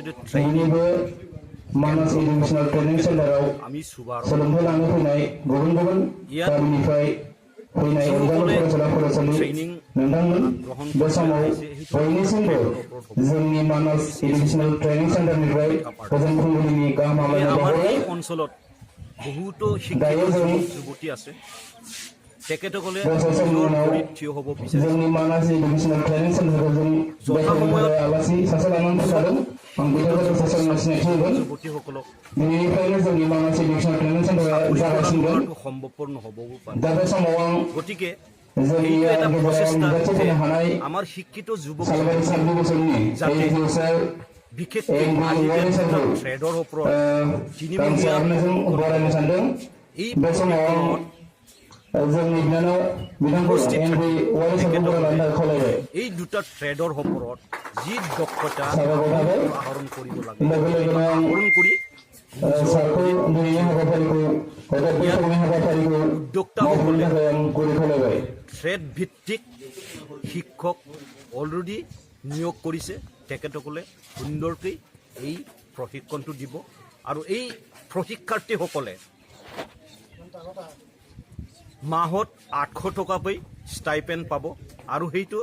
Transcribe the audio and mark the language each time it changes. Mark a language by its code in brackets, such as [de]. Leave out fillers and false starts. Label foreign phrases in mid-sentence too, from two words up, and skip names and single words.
[brx] बयनिबो मानास इडुकेशनल ट्रेनिं सेन्टाराव सोलोंथाइ लानो फैनाय गुबुन गुबुन गामिनिफ्राय फैनाय अनगायै फरायसाला फरायसालि नोंथांमोन बे समाव बयनिसिमबो जोंनि मानास इडुकेशनल ट्रेनिं सेन्टारनिफ्राय गोजोन फुंबिलिनि गाहाम हामलायनाय बावहरो [as] অঞ্চলত বহুতো শিক্ষিত যুৱতী আছে তেখেতসকলে থিয় হ'ব বিচাৰে [brx] जोंनि मानास इडुकेशनल ट्रेनिं सेन्टारखौ जों [as] যথাসময়ত [brx] आलासि सासे लानानै फैखादों आं बिथांखौ सासे सिनायथि होगोन [as] যুৱতীসকলক [brx] दिनैनिफ्रायनो जोंनि मानास इडुकेशनल ट्रेनिं सेन्टारा जागासिगोन [as] সম্ভৱপৰ নহ'বও পাৰে [brx] दा बे समाव आं [as] গতিকে [brx] जोंनि [as] এইটো এটা প্ৰচেষ্টা [brx] नुजाथिफैनो हानाय [as] আমাৰ शिक्षित যুৱক [brx] सालबारि साब डिभिजननि एडुकेशन [as] বিশেষকৈ আজি ট্ৰেডৰ ওপৰত [brx] गांसे आर'नाइजों बरायनो सानदों [as] এই [brx] बे समाव आं जोंनि बिनानाव बिथांखौ एमडी वारि सारखौ बरायनो थाखाय खावलायबाय [as] এই দুটা ট্ৰেডৰ ওপৰত যি দক্ষতা [brx] साबायखर थाबाय [as] আহৰণ কৰিব লাগে [brx] लोगो लोगोनो आं [as] আহৰণ কৰি [brx] सारखौ दिनैनि हाबाफारिखौ एबा बैसागुनि हाबाफारिखौ मावफुंनो थाखाय आं गुरै खावलायबाय [as] ট্ৰেড ভিত্তিক শিক্ষক অলৰেডি নিয়োগ কৰিছে তেখেতসকলে সুন্দৰকৈ এই প্ৰশিক্ষণটো দিব আৰু এই প্ৰশিক্ষাৰ্থীসকলে মাহত 800 টকাকৈ ষ্টাইপেণ্ড পাব আৰু সেইটো